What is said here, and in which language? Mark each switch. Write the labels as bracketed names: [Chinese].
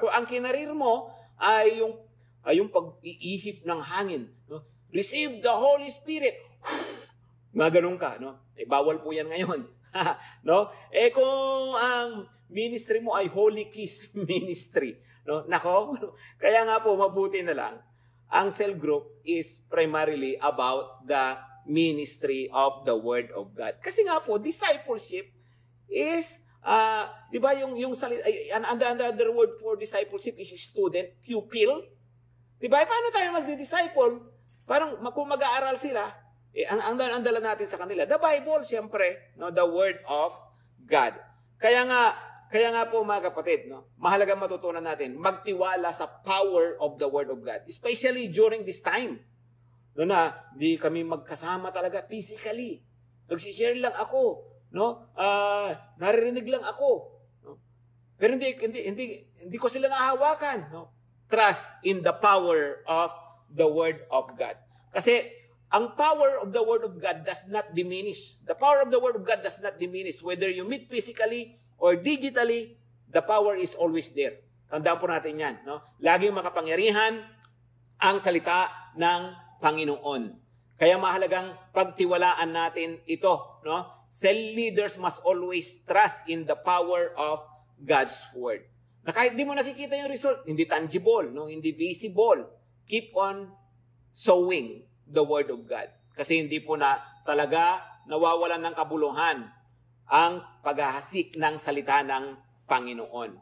[Filipino] Kung ang kinarir mo ay yung pag-iihip ng hangin, no? [English] Receive the Holy Spirit. [Filipino] Ganun ka, no? Bawal po yan ngayon. No? Kung ang ministry mo ay Holy Kiss ministry, no? Nako, kaya nga po mabuti na lang. [English] Ang cell group is primarily about the ministry of the Word of God. [Filipino] Kasi nga po, [English] discipleship is, [Filipino] di ba yung salita, [English] another word for discipleship is student, pupil. Di ba? [Filipino] Paano tayo magdi-disciple? Parang kung mag-aaral sila, ang dala natin sa kanila, [English] the Bible, [Filipino] siyempre, no, [English] the Word of God. [Filipino] Kaya nga po mga kapatid, no, mahalagang matutunan natin, magtiwala sa power of the Word of God. [English] Especially during this time. [Filipino] No, na di kami magkasama talaga physically. Nagsishare lang ako. No? Naririnig lang ako. No? Pero hindi ko sila nahahawakan. No? [English] Trust in the power of the Word of God. [Filipino] Kasi ang [English] power of the Word of God does not diminish. The power of the Word of God does not diminish. Whether you meet physically or digitally, the power is always there. [Filipino] Tandaan po natin yan. No? Laging makapangyarihan ang salita ng Panginoon. Kaya mahalagang pagtiwalaan natin ito. No? [English] Cell leaders must always trust in the power of God's Word. [Filipino] Na kahit di mo nakikita yung result, hindi tangible, no? Hindi visible, [English] keep on sowing the Word of God. [Filipino] Kasi hindi po na talaga nawawalan ng kabuluhan ang paghahasik ng salita ng Panginoon.